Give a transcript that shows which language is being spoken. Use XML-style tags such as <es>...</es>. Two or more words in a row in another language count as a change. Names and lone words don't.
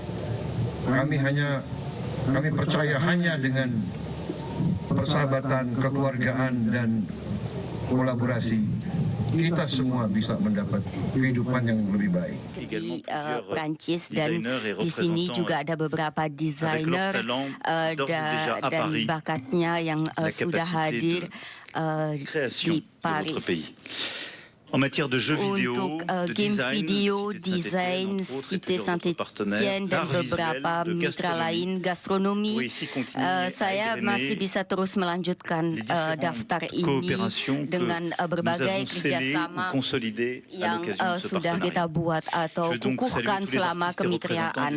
<id>Kami percaya hanya dengan persahabatan, kekeluargaan, dan kolaborasi kita semua bisa mendapat kehidupan yang lebih baik. Di Prancis, dan di sini juga ada beberapa desainer dan bakatnya yang sudah hadir di Paris.</id> <fr>En matière de jeux vidéo,</fr> <id>untuk game video, desain, Cité Saint-Étienne, dan beberapa mitra lain, gastronomi, saya masih bisa terus melanjutkan daftar ini dengan berbagai kerjasama yang sudah kita buat atau kukuhkan selama kemitraan.</id>